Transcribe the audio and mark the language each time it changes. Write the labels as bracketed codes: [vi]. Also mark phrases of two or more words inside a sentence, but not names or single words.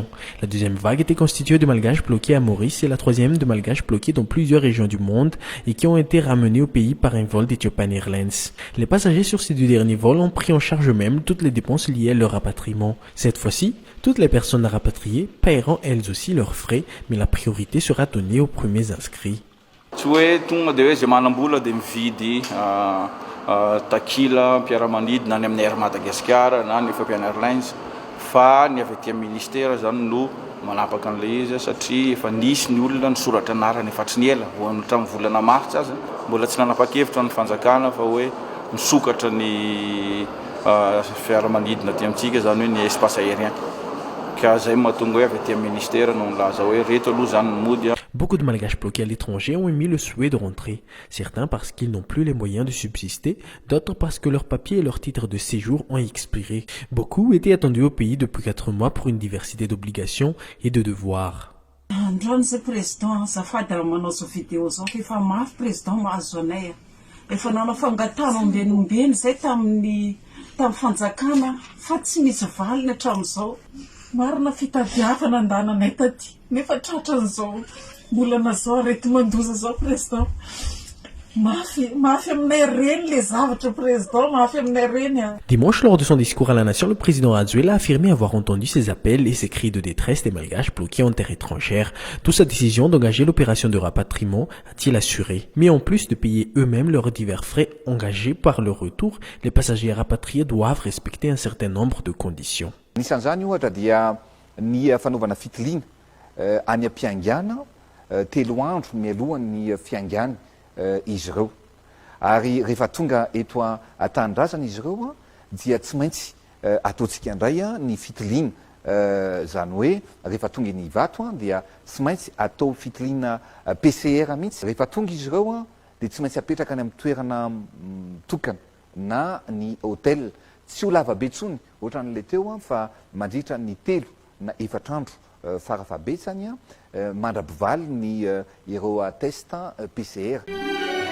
[fr] La deuxième vague était constituée de Malgaches bloqués à Maurice et la troisième de Malgaches bloqués dans plusieurs régions du monde et qui ont été ramenés au pays par un vol d'Ethiopian Airlines. Les passagers sur ces deux derniers vols ont pris en charge eux-mêmes toutes les dépenses liées à leur rapatriement. Cette fois-ci, toutes les personnes à rapatrier paieront elles aussi leurs frais, mais la priorité sera donnée aux premiers inscrits. [mg] Tsy hoe tonga dia hoe zay manam-bola dia mividy takila mpiara-manidina ny amin'ny Air Madagascar na ny Ethiopian Airlines fa ny avy aty amin'ny ministère zany no manapaka an'ilay izy satria efa nisy ny olona nisoratra anarany efa tsy niela hatramin'ny volana martsa aza mbola tsy nanapa-kevitra ny fanjakana fa hoe misokatra ny fiaramanidina aty amintsika zany hoe ny [fr] espace aérien. Beaucoup de Malgaches bloqués à l'étranger ont émis le souhait de rentrer, certains parce qu'ils n'ont plus les moyens de subsister, d'autres parce que leurs papiers et leurs titres de séjour ont expiré. Beaucoup étaient attendus au pays depuis 4 mois pour une diversité d'obligations et de devoirs. [mg] Marina fitadiavana andananay taty nefa tratran'izao mbola nazao arety mandoza zao président mafy aminay reny le zavatra président mafy aminay reny. [fr] Dimanche, lors de son discours à la nation, le président Rajoelina a affirmé avoir entendu ces appels et ces cris de détresse des Malgaches bloqués en terre étrangère. D'où sa décision d'engager l'opération de rapatriement, a-t-il assuré. Mais en plus de payer eux-mêmes leurs divers frais engagés par leur retour, les passagers rapatriés doivent respecter un certain nombre de conditions. [mg] Nisan'izany ohatra dia ny fanaovana fitiliana any am-piangana telo andro mialohan'ny fiangana izy ireo ary rehefa tonga eto an-tanindrazana izy ireo dia tsy maintsy ataontsika indray ny fitiliana zany hoe rehefa tonga ny vato dia tsy maintsy atao fitiliana PCR mihitsy rehefa tonga izy ireo dia tsy maintsy apetraka any amin'ny toerana tokana na ny hôtel tsy ho lavabe tsony ohatran'le teo fa mandritra ny 3 na 4 andro farafabetsany mandrapivaly ny ireo test PCR.